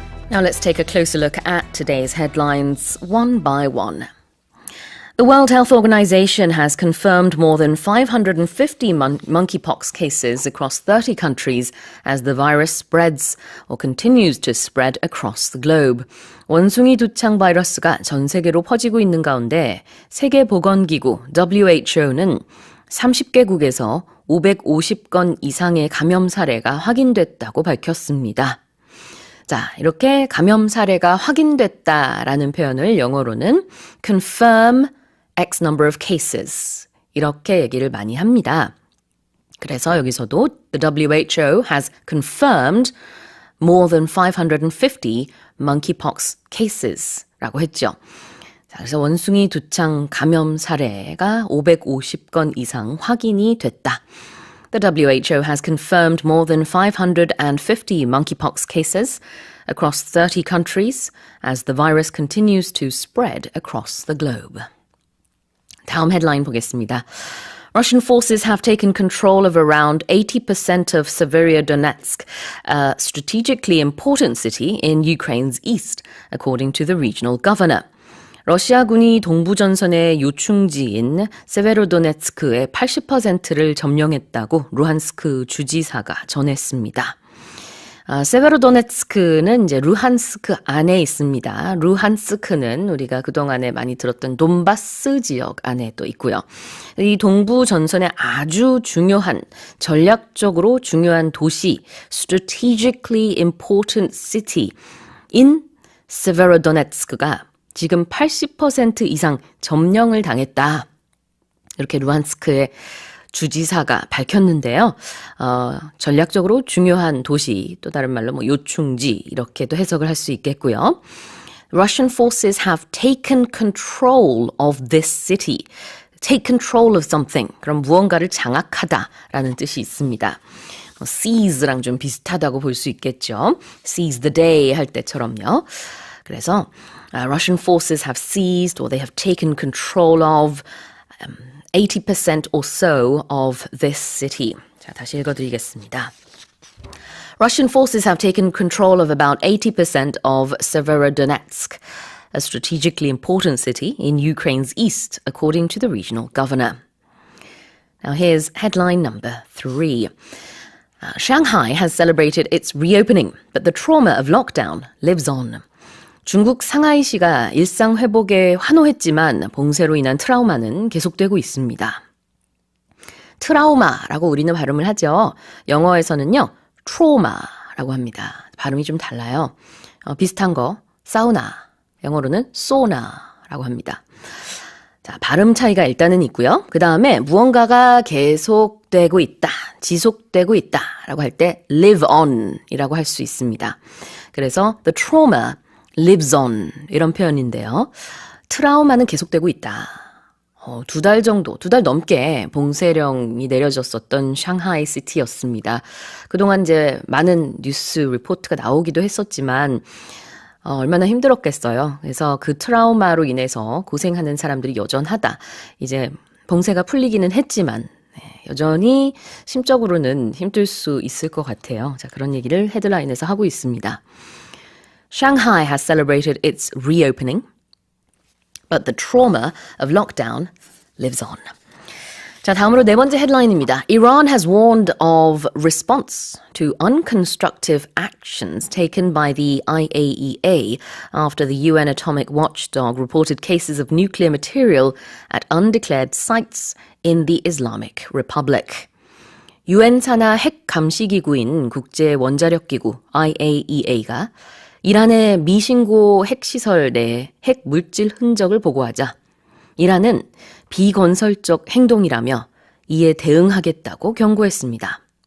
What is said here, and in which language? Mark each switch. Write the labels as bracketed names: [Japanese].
[English] Now let's take a closer look at today's headlines one by one. The World Health Organization has confirmed more than 550 monkeypox cases across 30 countries as the virus spreads or continues to spread across the globe. [Korean] 원숭이 두창 바이러스가 전 세계로 퍼지고 있는 가운데 세계보건기구 WHO는 30개국에서 550건 이상의 감염 사례가 확인됐다고 밝혔습니다. 자, 이렇게 감염 사례가 확인됐다라는 표현을 영어로는 [English] confirm X number of cases [Korean] 이렇게 얘기를 많이 합니다. 그래서 여기서도 [English] the WHO has confirmed more than 550 monkeypox cases라고 했죠. [Korean] 자, 그래서 원숭이 두창 감염 사례가 550건 이상 확인이 됐다. [English] The WHO has confirmed more than 550 monkeypox cases across 30 countries as the virus continues to spread across the globe. [Korean] 다음 헤드라인 보겠습니다. [English] Russian forces have taken control of around 80% of Severodonetsk, a strategically important city in Ukraine's east, according to the regional governor. [Korean] 러시아군이 동부전선의 요충지인 세베로도네츠크의 80%를 점령했다고 루한스크 주지사가 전했습니다. 세베로도네츠크는 이제 루한스크 안에 있습니다. 루한스크는 우리가 그동안에 많이 들었던 돈바스 지역 안에 또 있고요. 이 동부 전선의 아주 중요한, 전략적으로 중요한 도시, [English] strategically important city in [Korean] 세베로도네츠크가 지금 80% 이상 점령을 당했다. 이렇게 루한스크의 주지사가 밝혔는데요. 전략적으로 중요한 도시, 또 다른 말로 요충지 이렇게도 해석을 할 수 있겠고요. [English] Russian forces have taken control of this city. Take control of something. [Korean] 그럼 무언가를 장악하다라는 뜻이 있습니다. seize랑 좀 비슷하다고 볼 수 있겠죠. [English] seize the day [Korean] 할 때처럼요. 그래서 [English] Russian forces have seized or they have taken control of 80% or so of this city. [Korean] 자, 다시 읽어드리겠습니다. [English] Russian forces have taken control of about 80% of Severodonetsk, a strategically important city in Ukraine's east, according to the regional governor. Now here's headline number 3. Shanghai has celebrated its reopening, but the trauma of lockdown lives on. [Korean] 중국 상하이시가 일상 회복에 환호했지만 봉쇄로 인한 트라우마는 계속되고 있습니다. 트라우마라고 우리는 발음을 하죠. 영어에서는요, trauma라고 합니다. 발음이 좀 달라요. 비슷한 거, 사우나, 영어로는 소나라고 합니다. 자, 발음 차이가 일단은 있고요. 그 다음에 무언가가 계속되고 있다, 지속되고 있다라고 할 때 [English] live on [Korean] 이라고 할 수 있습니다. 그래서 [English] the trauma lives on [Korean] 이런 표현인데요. 트라우마는 계속되고 있다. 두 달 넘게 봉쇄령이 내려졌었던 샹하이 시티였습니다. 그동안 이제 많은 뉴스 리포트가 나오기도 했었지만, 얼마나 힘들었겠어요. 그래서 그 트라우마로 인해서 고생하는 사람들이 여전하다. 이제 봉쇄가 풀리기는 했지만, 여전히 심적으로는 힘들 수 있을 것 같아요. 자, 그런 얘기를 헤드라인에서 하고 있습니다. [English] Shanghai has celebrated its reopening, but the trauma of lockdown lives on. [Korean] 자, 다음으로 네 번째 헤드라인입니다. [English] Iran has warned of response to unconstructive actions taken by the IAEA after the UN atomic watchdog reported cases of nuclear material at undeclared sites in the Islamic Republic. [Korean] UN 산하 핵 감시 기구인 국제 원자력 기구 IAEA가 이란의 미신고 핵시설 내 핵 물질 흔적을 보고하자 이란은 비건설적 행동이라며 이에 대응하겠다고 경고했습니다.